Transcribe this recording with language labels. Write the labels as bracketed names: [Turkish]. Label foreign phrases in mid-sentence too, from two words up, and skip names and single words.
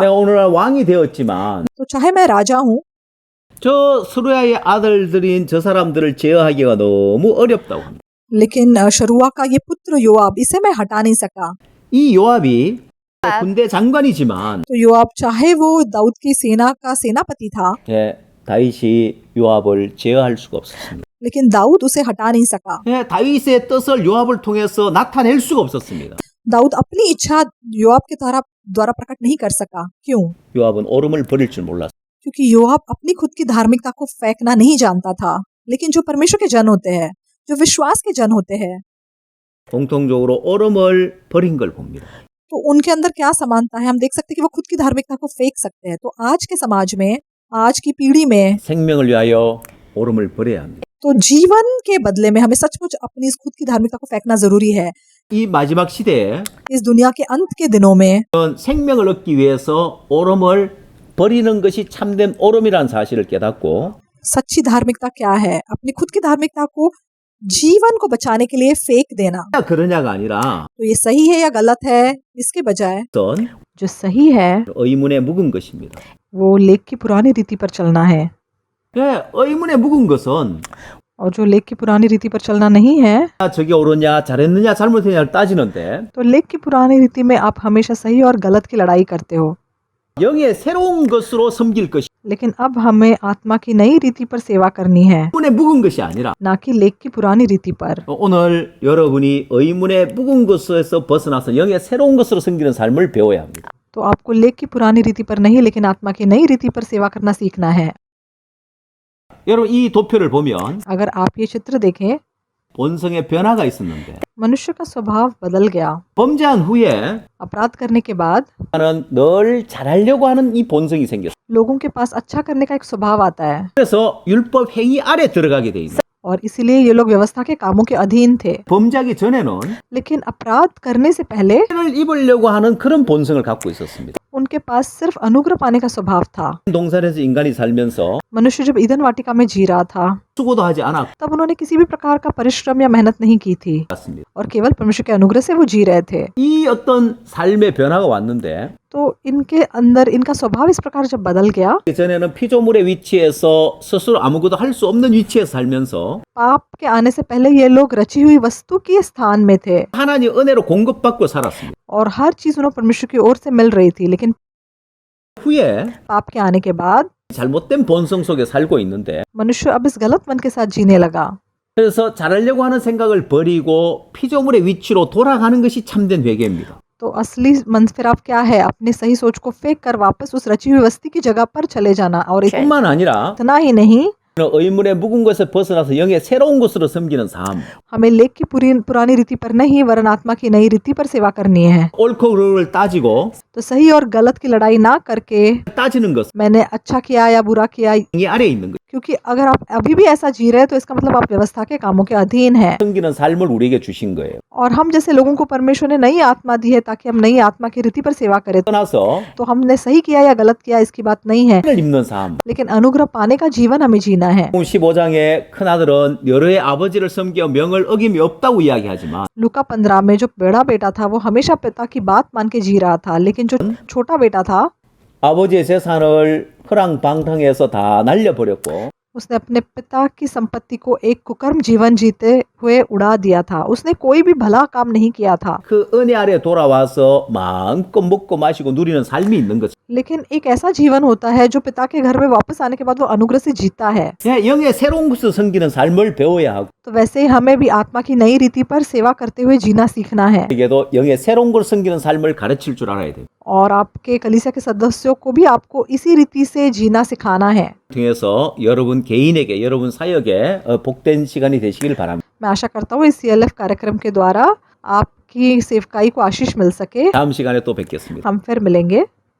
[Korean] 내가 오늘날 왕이 되었지만 [Hindi] तो चाहे मैं राजा हूँ, [Korean] 저 스루야의 아들들인 저 사람들을 제어하기가 너무 어렵다고 합니다. [Hindi] लेकिन शरुआ का ये पुत्र योआब, इसे मैं हटा नहीं सका। [Korean] 이 요압이 군대 장관이지만 [Hindi] तो योआब चाहे वो दाऊद की सेना का सेनापति था, [Korean] 다윗이 요압을 제어할 수가 없었습니다. [Hindi] लेकिन दाऊद उसे हटा नहीं सका। [Korean] 다윗의 뜻을 요압을 통해서 나타낼 수가 없었습니다. [Hindi] दाऊद अपनी इच्छा योआब के द्वारा प्रकट नहीं कर सका। क्यों? [Korean] 요압은 오름을 버릴 줄 몰랐어요. [Hindi] क्योंकि योआब अपनी खुद की धार्मिकता को फेंकना नहीं जानता था। लेकिन जो परमेश्वर के जन होते हैं, जो विश्वास के जन होते हैं, [Korean] 공통적으로 오름을 버린 걸 봅니다. [Hindi] तो उनके अंदर क्या समानता है? हम देख सकते हैं कि वो खुद की धार्मिकता को फेंक सकते हैं। तो आज के समाज में, आज की पीढ़ी में, [Korean] 생명을 위하여 오름을 버려야 합니다. [Hindi] तो जीवन के बदले में हमें सचमुच अपनी इस खुद की धार्मिकता को फेंकना जरूरी है। [Korean] 이 마지막 시대에 [Hindi] इस दुनिया के अंत के दिनों में [Korean] 생명을 얻기 위해서 오름을 버리는 것이 참된 오름이라는 사실을 깨닫고 [Hindi] सच्ची धार्मिकता क्या है? अपनी खुद की धार्मिकता को जीवन को बचाने के लिए फेंक देना। [Korean] 그러냐가 아니라 [Hindi] तो ये सही है या गलत है, इसके बजाय [Korean] 어떤 [Hindi] जो सही है [Korean] 의문에 묵은 것입니다. [Hindi] वो लेख की पुरानी रीति पर चलना है। [Korean] 의문에 묵은 것은 [Hindi] और जो लेख की पुरानी रीति पर चलना नहीं है, [Korean] 저게 옳으냐 잘했느냐 잘못했냐를 따지는데 [Hindi] तो लेख की पुरानी रीति में आप हमेशा सही और गलत की लड़ाई करते हो। [Korean] 영의 새로운 것으로 섬길 것이 [Hindi] लेकिन अब हमें आत्मा की नई रीति पर सेवा करनी है, [Korean] 의문에 묵은 것이 아니라 [Hindi] ना कि लेख की पुरानी रीति पर। [Korean] 오늘 여러분이 의문에 묵은 것에서 벗어나서 영의 새로운 것으로 섬기는 삶을 배워야 합니다. [Hindi] तो आपको लेख की पुरानी रीति पर नहीं, लेकिन आत्मा की नई रीति पर सेवा करना सीखना है। [Korean] 여러분 이 도표를 보면 [Hindi] अगर आप ये चित्र देखें, [Korean] 본성의 변화가 있었는데 [Hindi] मनुष्य का स्वभाव बदल गया। [Korean] 범죄한 후에 [Hindi] अपराध करने के बाद [Korean] 나는 늘 잘하려고 하는 이 본성이 생겼어요. [Hindi] लोगों के पास अच्छा करने का एक स्वभाव आता है, [Korean] 그래서 율법 행위 아래 들어가게 돼 있는. [Hindi] और इसीलिए ये लोग व्यवस्था के कामों के अधीन थे। [Korean] 범죄하기 전에는 [Hindi] लेकिन अपराध करने से पहले [Korean] 를 입으려고 하는 그런 본성을 갖고 있었습니다. [Hindi] उनके पास सिर्फ अनुग्रह पाने का स्वभाव था। [Korean] 동산에서 인간이 살면서 [Hindi] मनुष्य जब ईदन वाटिका में जी रहा था, [Korean] 수고도 하지 않았습니다. [Hindi] तब उन्होंने किसी भी प्रकार का परिश्रम या मेहनत नहीं की थी, और केवल परमेश्वर के अनुग्रह से वो जी रहे थे। [Korean] 이 어떤 삶의 변화가 왔는데 [Hindi] तो इनके अंदर इनका स्वभाव 이स प्रकार जब बदल गया, [Korean] 전에는 피조물의 위치에서 스스로 아무것도 할 수 없는 위치에서 살면서 [Hindi] पाप के आने से पहले ये लोग रची हुई वस्तु के स्थान में थे, [Korean] 하나님 은혜로 공급받고 살았습니다. [Hindi] और हर चीज उन्हें परमेश्वर की ओर से मिल रही थी। लेकिन [Korean] 후에 [Hindi] पाप के आने के बाद [Korean] 잘못된 본성 속에 살고 있는데 [Hindi] मनुष्य अब इस गलत मन के साथ जीने लगा। [Korean] 그래서 잘하려고 하는 생각을 버리고 피조물의 위치로 돌아가는 것이 참된 회개입니다. [Hindi] तो असली मन फिर आप क्या है, अपनी सही सोच को फेंक कर वापस उस रची हुई वस्ती की जगह पर चले जाना। और [Korean] 뿐만 아니라 [Hindi] इतना ही नहीं, [Korean] 의문의 묵은 것에 벗어나서 영의 새로운 것으로 섬기는 삶. [Hindi] हमें लेख की पुरानी रीति पर नहीं, वरन आत्मा की नई रीति पर सेवा करनी है। [Korean] 옳고 그름을 따지고 [Hindi] तो सही और गलत की लड़ाई ना करके [Korean] 따지는 것 [Hindi] मैंने अच्छा किया या बुरा किया, [Korean] 이 아래에 있는 것. [Hindi] क्योंकि अगर आप अभी भी ऐसा जी रहे हैं तो इसका मतलब आप व्यवस्था के कामों के अधीन है। [Korean] 섬기는 삶을 우리에게 주신 거예요. [Hindi] और हम जैसे लोगों को परमेश्वर ने नई आत्मा दी है ताकि हम नई आत्मा की रीति पर सेवा करें। [Korean] 떠나서 [Hindi] तो हमने सही किया या गलत किया इसकी बात नहीं है, [Korean] 를 입는 삶. [Hindi] लेकिन अनुग्रह पाने का जीवन हमें जीना है। [Korean] 15장에 큰아들은 여러의 아버지를 섬겨 명을 어김이 없다고 이야기하지만 [Hindi] लूका 15 में जो बड़ा बेटा था वो हमेशा पिता की बात मान के जी रहा था, लेकिन जो छोटा बेटा था [Korean] 아버지의 재산을 허랑방탕해서 다 날려버렸고 [Hindi] उसने अपने पिता की संपत्ति को एक कुकर्म जीवन जीते हुए उड़ा दिया था। उसने कोई भी भला काम नहीं किया था, [Korean] 그 은혜 아래 돌아와서 마음껏 먹고 마시고 누리는 삶이 있는 거죠. [Hindi] लेकिन एक ऐसा जीवन होता है जो पिता के घर में वापस आने के बाद वो अनुग्रह से जीता है। [Korean] 영의 새로운 것을 섬기는 삶을 배워야 하고 [Hindi] तो वैसे ही हमें भी आत्मा की नई रीति पर सेवा करते हुए जीना सीखना है, [Korean] 에게도 영의 새로운 걸 섬기는 삶을 가르칠 줄 알아야 돼요. [Hindi] और आपके कलीसिया के सदस्यों को भी आपको इसी रीति से जीना सिखाना है। [Korean] 통해서 여러분 개인에게 여러분 사역에 복된 시간이 되시길 바랍니다. [Hindi] मैं आशा करता हूँ इस CLF कार्यक्रम के द्वारा आपकी सेवकाई को आशीष मिल सके। [Korean] 다음 시간에 또 뵙겠습니다. [Hindi] हम फिर मिलेंगे।